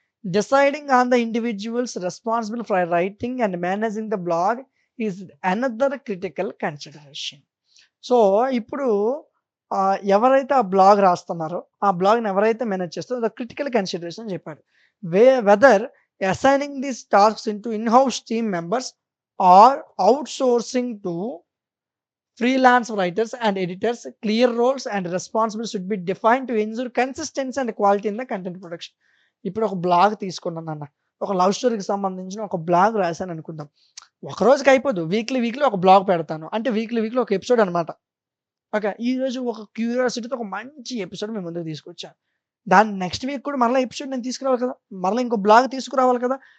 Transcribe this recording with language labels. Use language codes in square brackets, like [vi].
[en] Deciding on the individuals responsible for writing and managing the blog is another critical consideration. [te] So, ఇప్పుడు ఎవరైతే ఆ blog రాస్తున్నారో, ఆ బ్లాగ్‌ని ఎవరైతే manage చేస్తారో ద క్రిటికల్ కన్సిడరేషన్ అని చెప్పాడు. [en] Whether assigning these tasks into in house team members or outsourcing to freelance writers and editors, clear roles and responsibilities should be defined to ensure consistency and quality in the content production. [te] ఇప్పుడు ఒక blog తీసుకున్నానన్న. ఒక love స్టోరీకి సంబంధించిన ఒక blog రాశాననుకుందాం. ఒక రోజుకి అయిపోదు. Weekly ఒక బ్లాగ్ పెడతాను. అంటే వీక్లీ ఒక ఎపిసోడ్ అనమాట. ఓకే. ఈరోజు ఒక క్యూరియాసిటీతో ఒక మంచి ఎపిసోడ్ మీ ముందుకు తీసుకొచ్చా. దాన్ని నెక్స్ట్ వీక్ కూడా మరలా ఎపిసోడ్ నేను తీసుకురావాలి కదా! మరలా ఇంకో బ్లాగ్ తీసుకురావాలి కదా!